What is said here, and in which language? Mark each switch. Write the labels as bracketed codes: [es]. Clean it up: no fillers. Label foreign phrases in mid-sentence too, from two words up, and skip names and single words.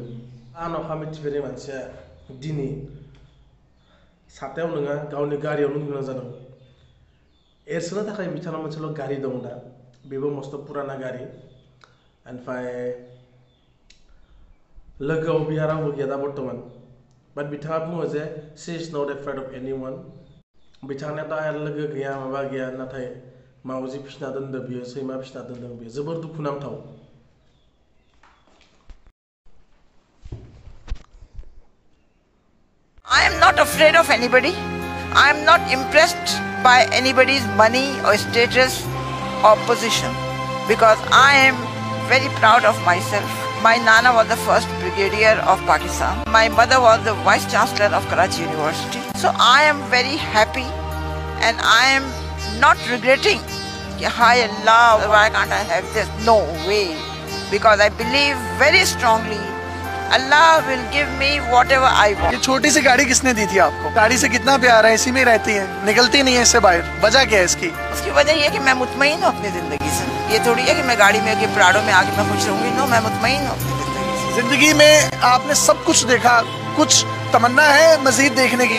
[brx] अखा मिथिफेरै मानसिया दिनै साथायाव नङा गावनि गारियावनो गोनां जादों एरसोनो थाखाय बिथांनाव मोनसेल' गारि दं दा बेबो मस्त' पुराना गारि ओमफ्राय लोगोआव बिहा रावबो गैया दा बर्थमान बाट बिथाङा बुङो जे [en] she is not afraid of anyone [brx] बिथांनिया दा लोगो गैया माबा गैया नाथाय मावजि फिसिना दोनदों बियो सैमा फिसिना दोनदों बियो जोबोर दुखुनांथाव। [en] I am not afraid of anybody. I am not impressed by anybody's money or status or position because I am very proud of myself. My Nana was the first brigadier of Pakistan. My mother was the vice chancellor of Karachi University. So I am very happy and I am not regretting, hi Allah, why can't I have this? No way. Because I believe very strongly Allah will give me whatever I want. [ur] یہ چھوٹی سی گاڑی کس نے دی تھی آپ کو؟ گاڑی سے کتنا پیار ہے، اسی میں رہتی ہے، نکلتی نہیں ہے اس سے باہر. وجہ کیا ہے اس کی? اس کی وجہ یہ ہے کہ میں مطمئن ہوں اپنی زندگی سے۔ یہ تھوڑی ہے کہ میں گاڑی میں پراڑوں میں آ کے میں خوش رہوں گی. نو، میں مطمئن ہوں اپنی زندگی سے. زندگی میں آپ نے سب کچھ دیکھا، کچھ تمنا ہے مزید دیکھنے کی?